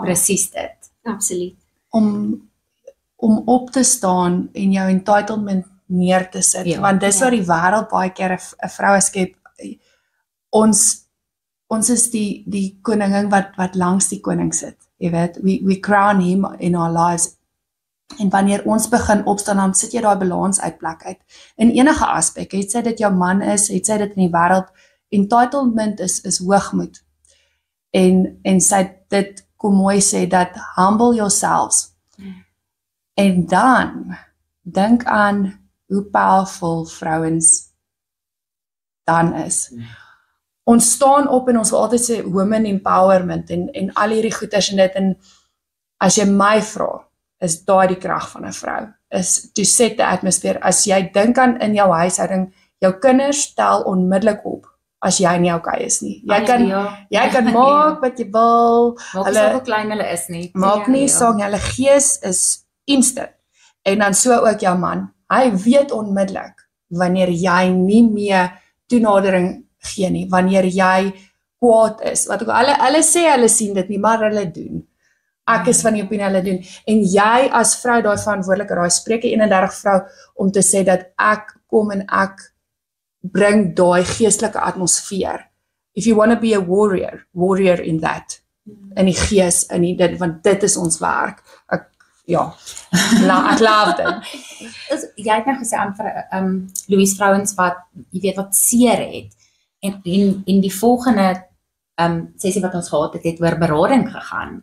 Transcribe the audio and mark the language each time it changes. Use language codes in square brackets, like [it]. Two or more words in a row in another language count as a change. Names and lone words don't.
[af] Presies dit. Absoluut. Om op te staan en jou entitlement neer te sit, Ja. want dis Ja. wat die wêreld baie keer 'n vroue skep. Ons is die koningin wat langs die koning sit. Jy weet, [en] we crown him in our lives. [af] En wanneer ons begin opstaan, dan sit jy daai balans uit plek uit. In enige aspek, het sy dit jou man is, het sy dit in die wêreld, entitlement is hoogmoed. En sy dit kom mooi sê dat [en] humble yourselves. [af] En dan dink aan hoe powerful vrouens dan is. Ons staan op en ons wil altyd sê [en] women empowerment [af] en al hierdie goeders en dit, en as jy my vra, is daai die krag van 'n vrou, is [en] to set the atmosphere. [af] As jy dink aan in jou huishouding, jou kinders tel onmiddellik op as jy nie okay is nie. Jy kan maak wat jy wil, Maak nie hulle saak hoe klein hulle is nie. maak nie saak, hulle gees is instant. En dan so ook jou man, hy weet onmiddellik wanneer jy nie meer toenadering gee nie, wanneer jy kwaad is. Wat ook hulle sê hulle sien dit nie, maar hulle doen. Ek is van die opinie hulle doen. En jy as vrou daai verantwoordelike, daai Spreuke 31 vrou om te sê dat ek kom en ek bring daai geestelike atmosfeer. [en] If you want to be a warrior in that. [af] In die gees, in dit, want dit is ons werk. Ek love dit. Jy het nou gesê aan Louise vrouens wat jy weet wat seer het. En die volgende sessie wat ons gehad het oor berading gegaan.